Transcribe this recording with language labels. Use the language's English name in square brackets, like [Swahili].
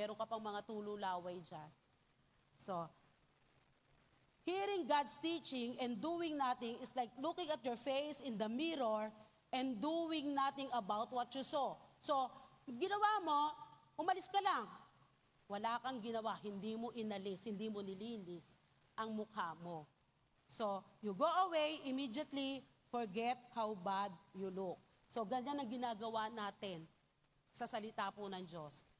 [Filipino] Meron ka pang mga tululaway dyan. [English] So, hearing God's teaching and doing nothing is like looking at your face in the mirror and doing nothing about what you saw. [Filipino] So, ginawa mo, umalis ka lang. Wala kang ginawa, hindi mo inalis, hindi mo nilinis ang mukha mo. [English] So, you go away, immediately forget how bad you look. [Filipino] So, ganyan ang ginagawa natin sa salita po ng Diyos.